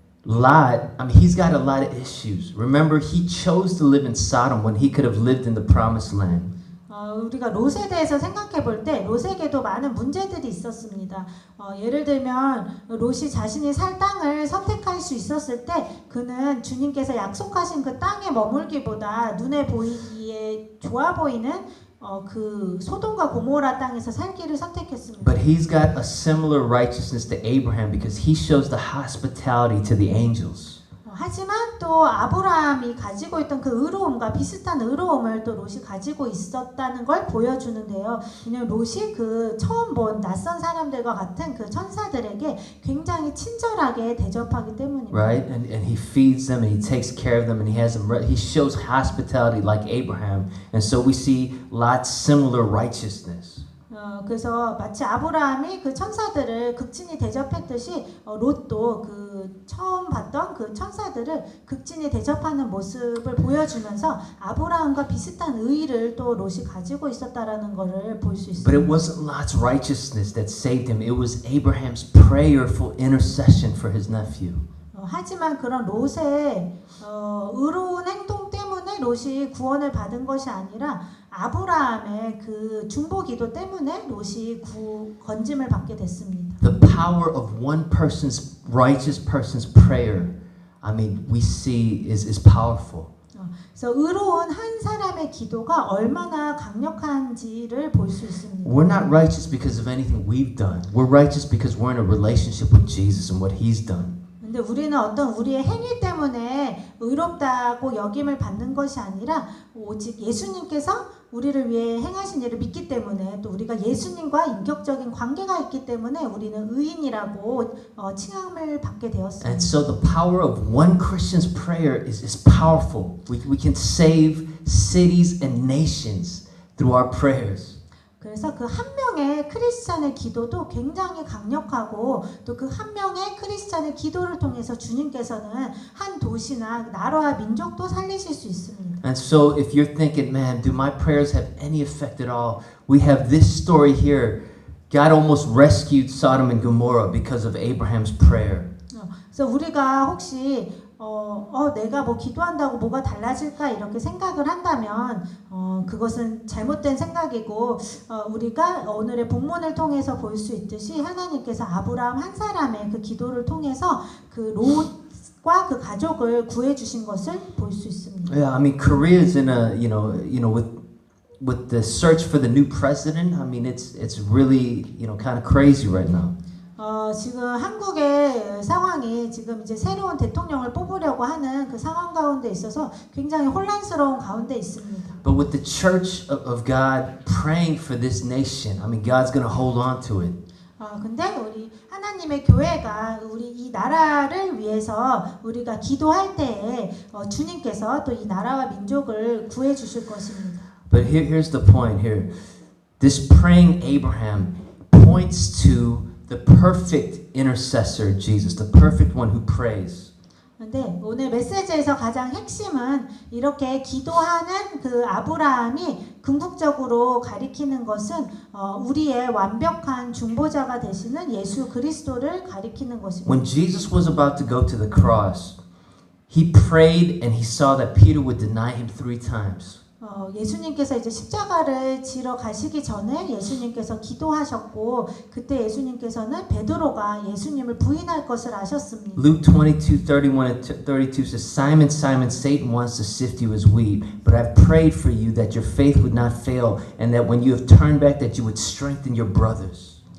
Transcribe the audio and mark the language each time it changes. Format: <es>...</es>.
<en>Lot, I mean, he's got a lot of issues. Remember, he chose to live in Sodom when he could have lived in the promised land.</en> <ko>우리가 롯에 대해서 생각해 볼 때 롯에게도 많은 문제들이 있었습니다. 예를 들면 롯이 자신이 살 땅을 선택할 수 있었을 때 그는 주님께서 약속하신 그 땅에 머물기보다 눈에 보이기에 좋아 보이는 그 소돔과 고모라 땅에서 살기를 선택했습니다.</ko> <en>But he's got a similar righteousness to Abraham because he shows the hospitality to the angels.</en> <ko>하지만 또 아브라함이 가지고 있던 그 의로움과 비슷한 의로움을 또 롯이 가지고 있었다는 걸 보여주는데요. 왜냐하면 롯이 그 처음 본 낯선 사람들과 같은 그 천사들에게 굉장히 친절하게 대접하기 때문입니다.</ko> <en>Right? And he feeds them and he takes care of them and he has them. He shows hospitality like Abraham. And so we see Lot's similar righteousness.</en> <ko>그래서 마치 아브라함이 그 천사들을 극진히 대접했듯이 롯도 그 처음 봤던 그 천사들을 극진히 대접하는 모습을 보여주면서 아브라함과 비슷한 의의를 또 롯이 가지고 있었다라는 것을 볼 수 있습니다.</ko> <en>But it wasn't Lot's righteousness that saved him. It was Abraham's prayerful intercession for his nephew.</en> <ko>하지만 그런 롯의 의로운 행동 때문에 롯이 구원을 받은 것이 아니라 아브라함의 그 중보 기도 때문에 롯이 건짐을 받게 됐습니다.</ko> <en>The power of one person's righteous person's prayer, I mean, we see is powerful.</en> <ko>그래서 의로운 한 사람의 기도가 얼마나 강력한지를 볼 수 있습니다.</ko> <en>We're not righteous because of anything we've done. We're righteous because we're in a relationship with Jesus and what He's done.</en> <ko>근데 우리는 어떤 우리의 행위 때문에 의롭다고 여김을 받는 것이 아니라 오직 예수님께서 우리를 위해 행하신 일을 믿기 때문에 또 우리가 예수님과 인격적인 관계가 있기 때문에 우리는 의인이라고 칭함을 받게 되었습니다.</ko> <en>And so the power of one Christian's prayer is powerful. We can save cities and nations through our prayers.</en> <ko>그래서 그 한 명의 크리스찬의 기도도 굉장히 강력하고 또 그 한 명의 크리스찬의 기도를 통해서 주님께서는 한 도시나 나라와 민족도 살리실 수 있습니다.</ko> <en>And so if you're thinking, man, do my prayers have any effect at all? We have this story here. God almost rescued Sodom and Gomorrah because of Abraham's prayer.</en> <ko>그래서 우리가 혹시 내가 뭐 기도한다고 뭐가 달라질까 이렇게 생각을 한다면 그것은 잘못된 생각이고 우리가 오늘의 본문을 통해서 볼 수 있듯이 하나님께서 아브라함 한 사람의 그 기도를 통해서 그 롯과 그 가족을 구해 주신 것을 볼 수 있습니다.</ko> <en>Yeah, I mean Korea is in a with the search for the new president. I mean it's really kind of crazy right now.</en> <ko>지금 한국의 상황이 지금 이제 새로운 대통령을 뽑으려고 하는 그 상황 가운데 있어서 굉장히 혼란스러운 가운데 있습니다.</ko> <en>But with the church of God praying for this nation, I mean God's going to hold on to it.</en> <ko>근데 우리 하나님의 교회가 우리 이 나라를 위해서 우리가 기도할 때에 주님께서 또 이 나라와 민족을 구해 주실 것입니다.</ko> <en>But here's the point here. This praying Abraham points to the perfect intercessor, Jesus, the perfect one who prays.</en> <ko>근데 오늘 메시지에서 가장 핵심은 이렇게 기도하는 그 아브라함이 궁극적으로 가리키는 것은 우리의 완벽한 중보자가 되시는 예수 그리스도를 가리키는 것입니다.</ko> <en>When Jesus was about to go to the cross, he prayed and he saw that Peter would deny him 3 times.</en> <ko>예수님께서 이제 십자가를 지러 가시기 전에 예수님께서 기도하셨고 그때 예수님께서는 베드로가 예수님을 부인할 것을 아셨습니다.</ko> <en>Luke 22:31 and 32 says, Simon, Simon, Satan wants to sift you as wheat, but I've prayed for you that your faith would not fail, and that when you have turned back, that you would strengthen your brothers.</en>